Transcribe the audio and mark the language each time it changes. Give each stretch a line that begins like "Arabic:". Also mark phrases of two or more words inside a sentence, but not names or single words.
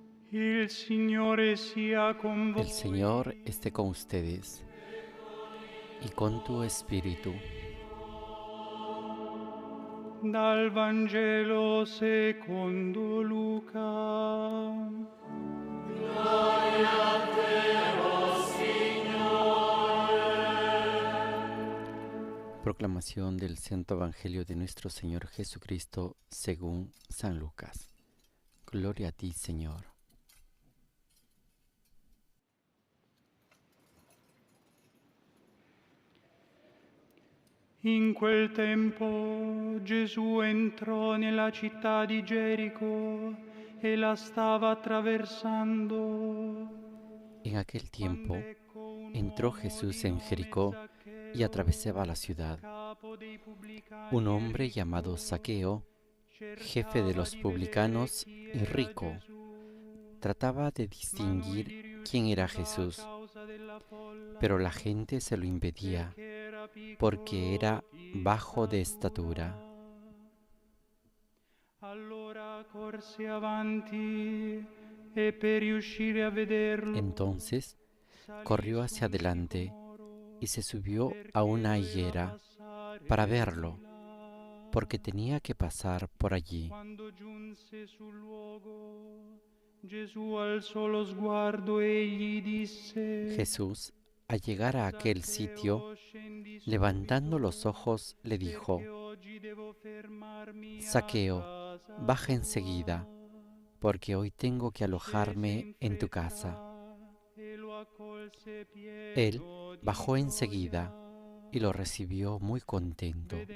Italian: Il Signore sia con voi.
Spanish: El Señor esté con ustedes y con tu espíritu.
Italian: Dal Vangelo secondo Luca.
Spanish: Proclamación del Santo Evangelio de nuestro Señor Jesucristo según San Lucas. Gloria a ti, Señor.
Italian: In quel tempo Gesù entrò nella città di Gerico e la stava attraversando.
Spanish: En aquel tiempo entró Jesús en Jericó y atravesaba la ciudad. Un hombre llamado Zaqueo, jefe de los publicanos y rico, trataba de distinguir quién era Jesús, pero la gente se lo impedía porque era bajo de estatura.
Italian: Allora corse avanti e per riuscire a vederlo
Spanish: Entonces corrió hacia adelante y se subió a una higuera para verlo, porque tenía que pasar por allí.
Italian: Quando giunse sul luogo, Gesù alzò lo sguardo e gli disse:
Spanish: Jesús, al llegar a aquel sitio, levantando los ojos, le dijo: Zaqueo, baja enseguida, porque hoy tengo que alojarme en tu casa. Él bajó enseguida y lo recibió muy contento.